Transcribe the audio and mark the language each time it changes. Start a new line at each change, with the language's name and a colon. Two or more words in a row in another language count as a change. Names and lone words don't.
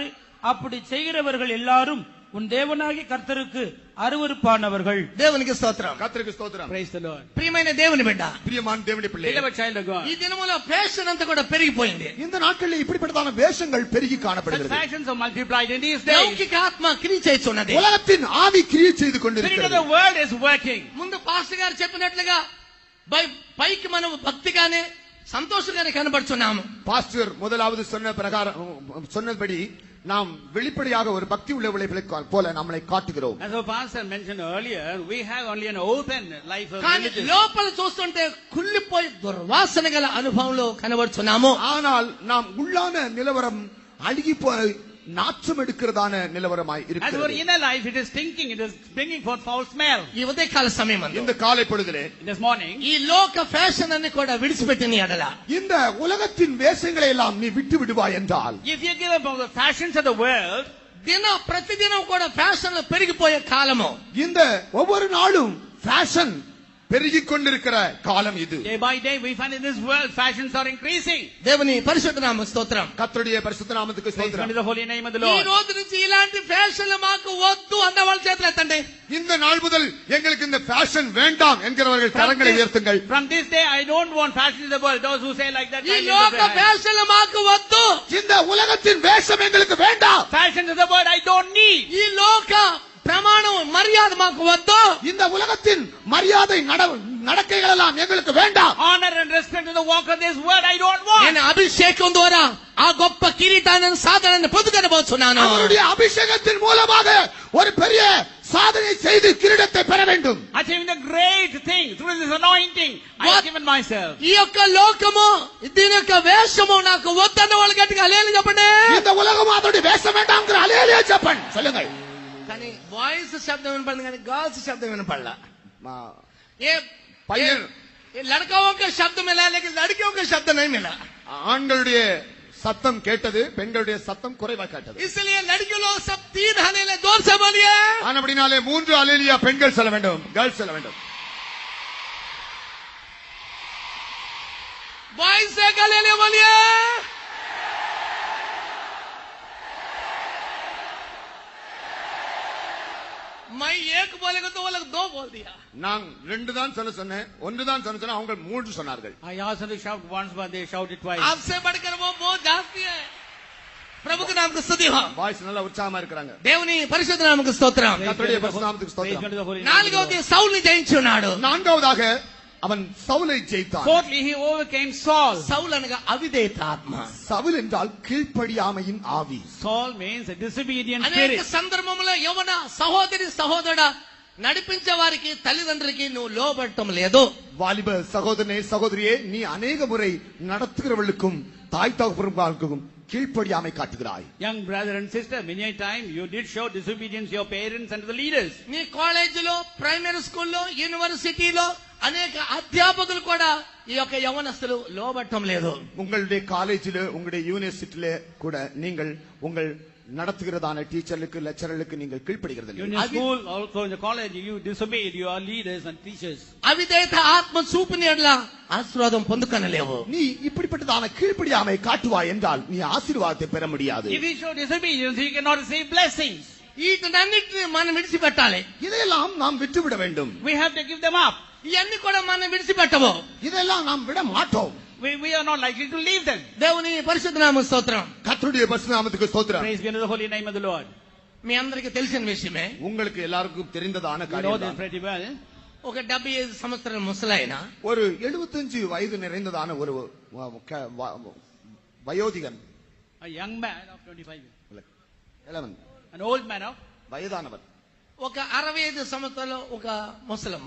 Tamil: அப்படி செய்கிறவர்கள் எல்லாரும் உன் தேவனாகிய கர்த்தருக்கு அருவருப்பானவர்கள்.
Telugu: దేవునికి స్తోత్రం.
Tamil: கர்த்தருக்கு ஸ்தோத்திரம்.
English: Praise the Lord.
Telugu: ప్రియమైన దేవుని బిడ్డ,
Tamil: பிரியமான தேவனுடைய பிள்ளையே,
English: Beloved child of God,
Telugu: ఈ దినములో ఫ్యాషన్ అంతా కూడా పెరిగిపోయింది.
Tamil: இந்த நாட்களில் இப்படிப்பட்டதான வேஷங்கள் பெருகி
English: such
Tamil: காணப்படுகிறது.
English: fashions are multiplied in these days.
Telugu: లౌకిక ఆత్మ క్రియ చేస్తున్నది.
Tamil: உலகத்தின் ஆவி கிரியை செய்து
English: The spirit of the
Tamil: கொண்டிருக்கிறது.
English: world is working.
Telugu: ముందు పాస్టర్ గారు చెప్పినట్లుగా పైకి మనం భక్తిగానే సంతోషంగానే కనబడుచున్నాము.
Tamil: பாஸ்டர் முதலாவது சொன்ன பிரகாரம் சொன்னபடி நாம் வெளிப்படையாக ஒரு பக்தி உள்ளவர்களை போல நம்மளை காட்டுகிறோம்.
English: As our pastor mentioned earlier, we have only an open life of
Telugu: కానీ
English: religion.
Telugu: లోపల చూస్తుంటే కుళ్ళిపోయి దుర్వాసన గల అనుభవంలో కనబడుచున్నాము.
Tamil: ஆனால் நாம் உள்ளான நிலவரம் அழுகி போய் நாற்றம் எடுக்கிறதான நிலவரமாய்
English: As our
Tamil: இருக்கிறது.
English: inner life, it is stinking, it is bringing forth foul smell.
Telugu: ఈ ఉదయకాల సమయం
Tamil: இந்த காலை பொழுதிலே
English: This morning,
Telugu: ఈ లోక ఫ్యాషన్ అన్ని కూడా విడిచిపెట్టిన ఎడల
Tamil: இந்த உலகத்தின் வேஷங்களை எல்லாம் நீ விட்டு விடுவாய் என்றால்,
English: if you give up all the fashions of the world,
Telugu: ప్రతిదినం కూడా ఫ్యాషన్లు పెరిగిపోయే కాలము.
Tamil: இந்த ஒவ்வொரு நாளும் ஃபேஷன் பெருகிக் கொண்டிருக்கிற காலம் இது.
English: day by day, we find in this world fashions are increasing.
Telugu: దేవుని పరిశుద్ధ నామ స్తోత్రం.
Tamil: கர்த்தருடைய பரிசுத்த நாமத்துக்கு
English: Praise
Tamil: ஸ்தோத்திரம்.
English: the holy name of the
Telugu: ఈ
English: Lord.
Telugu: రోజు నుంచి ఇలాంటి ఫ్యాషన్లు మాకు వద్దు అన్న వాళ్ళ చేతులు ఎత్తండి.
Tamil: இந்த நாள் முதல் எங்களுக்கு இந்த ஃபேஷன் வேண்டாம் என்கிறவர்கள் கரங்களை உயர்த்துங்கள்.
English: From this day, I don't want fashions in the world. Those who say like that,
Telugu: ఈ
English: I lift up
Telugu: లోక
English: their hands.
Telugu: ఫ్యాషన్లు మాకు వద్దు.
Tamil: இந்த உலகத்தின் வேஷம் எங்களுக்கு வேண்டாம்.
English: Fashions of the world, I don't need.
Telugu: ఈ లోక ప్రమాణం మర్యాద మాకు వద్దు.
Tamil: இந்த உலகத்தின் மரியாதை நடக்கைகள் எல்லாம் எங்களுக்கு வேண்டாம்.
English: Honor and respect to the walk of this world, I don't want.
Telugu: నేను అభిషేకం ద్వారా ఆ గొప్ప కిరీటాన్ని సాధనని పొందుకొనబోతున్నాను.
Tamil: அவருடைய அபிஷேகத்தின் மூலமாக ஒரு பெரிய சாதனை செய்து கிரீடத்தை பெற வேண்டும்.
English: Achieving the great thing through this anointing, I have given myself.
Telugu: ఈ యొక్క లోకము దీని యొక్క వేషము నాకు వద్దన్న వాళ్ళు గట్టిగా హల్లెలూయా చెప్పండి.
Tamil: இந்த ఉலகம் அதோட வேஷம் வேண்டாம்ங்கற ஹல்லேலூயா చెప్పండి சொல்லுங்கள்.
Telugu: కానీ వాయిస్ శబ్దం వినపడింది, కానీ గర్ల్స్ శబ్దం వినపడలా. ఏ
Tamil: பையன்
Hindi: लड़काओं का शब्द मिला लेकिन लड़कियों का शब्द नहीं मिला.
Tamil: ஆண்களுடைய சத்தம் கேட்டது, பெண்களுடைய சத்தம் குறைவா கேட்டது.
Hindi: इसलिए लड़कियों लोग सब 3 हलेले जोर से बोलिए.
Tamil: ஆனபடினாலே 3 ஹல்லேலூயா பெண்கள் சொல்ல வேண்டும், கேர்ள்ஸ் சொல்ல வேண்டும்.
Hindi: बॉयज से हलेले बोलिए. मैं एक बोलेगा तो वो लोग 2 बोल दिया.
Tamil: நான் 2 தான் சொல்ல சொன்னேன், 1 தான் சொல்ல சொன்னேன், அவங்க 3 சொன்னார்கள்.
English: I asked them to shout once, but they shouted twice.
Hindi: आपसे बढ़कर वो बहुत जास्ती है. प्रभु के नाम को स्तुति हो.
Tamil: வாய்ஸ் நல்லா உற்சாகமா இருக்காங்க.
Telugu: దేవుని పరిశుద్ధ నామముకు స్తోత్రం.
Tamil: கர்த்தருடைய பரிசுத்த நாமத்துக்கு
English: Praise
Tamil: ஸ்தோத்திரம்.
English: God to the holy name of the
Telugu: నాలుగవది
English: Lord.
Telugu: సౌలుని జయించున్నాడు.
Tamil: நான்காவதாக அவன் சவுலை ஜெயித்தான்.
English: Fourthly, he overcame Saul.
Telugu: సౌలు అనగా అవిధేయత ఆత్మ.
Tamil: சவுல் என்றால் கீழ்ப்படியாமையின் ஆவி.
English: Saul means a disobedient
Telugu: అనేక
English: spirit.
Telugu: సందర్భంలో యవన సహోదరుడా నడిపించే వారికి తల్లిదండ్రులకి నువ్వు లోబడటం లేదు.
Tamil: வாலிப சகோதரனே சகோதரியே, நீ அநேக முறை நடத்துகிறவர்களுக்கும் தாய் தகப்பனுக்கும் கீழ்ப்படியாமை காட்டுகிறாய்.
English: Young brother and sister, many a time you did show disobedience to your parents and to the leaders.
Telugu: నీ కాలేజీలో,
English: primary school,
Telugu: యూనివర్సిటీలో అనేక అధ్యాపకులు కూడా ఈ యొక్క యవనస్తులు లోబడటం లేదు.
Tamil: உங்களுடைய காலேஜில, உங்களுடைய யூனிவர்சிட்டியில கூட நீங்கள் உங்கள் நடத்துகிறதான டீச்சர்களுக்கு, லெக்சரர்களுக்கு நீங்கள் கீழ்ப்படுகிறது
English: In your school, also in the college, you disobeyed your leaders and teachers.
Telugu: అవిధేయత ఆత్మ చూపుని ఎడల ఆశీర్వాదం పొందుకొనలేవు.
Tamil: நீ இப்படிப்பட்டதான கீழ்ப்படியாமை காட்டுவாய் என்றால் நீ ஆசீர்வாதத்தை பெற முடியாது.
English: If you show disobedience, you cannot receive blessings.
Telugu: వీటన్నిటిని మనం విడిచిపెట్టాలి.
Tamil: இதையெல்லாம் நாம் விட்டுவிட வேண்டும்.
English: We have to give them up.
Telugu: ఇవన్నీ కూడా మనం విడిచిపెట్టము.
Tamil: இதெல்லாம் நாம் விட மாட்டோம்.
English: we are not likely to leave them.
Telugu: దేవుని పరిశుద్ధ నామ స్తోత్రం.
Tamil: கர்த்தருடைய பரிசுத்தநாமத்துக்கு ஸ்தோத்திரம்.
English: Praise be unto the holy name of the Lord.
Telugu: మీ అందరికీ తెలిసిన విషయమే.
Tamil: உங்களுக்கு எல்லாருக்கும் தெரிந்ததான
English: You know
Tamil: காரியம்
English: this
Tamil: தான்.
English: pretty well.
Telugu: ఒక 75 సంవత్సరాల ముసలాయన
Tamil: ஒரு 75 வயது நிறைந்ததான ஒரு வயோதிகன்,
English: A young man of 25 years.
Tamil: இளவன்,
English: An old man of
Tamil: வயதானவர்,
Telugu: ఒక 65 సంవత్సరాల ఒక ముసలమ్మ.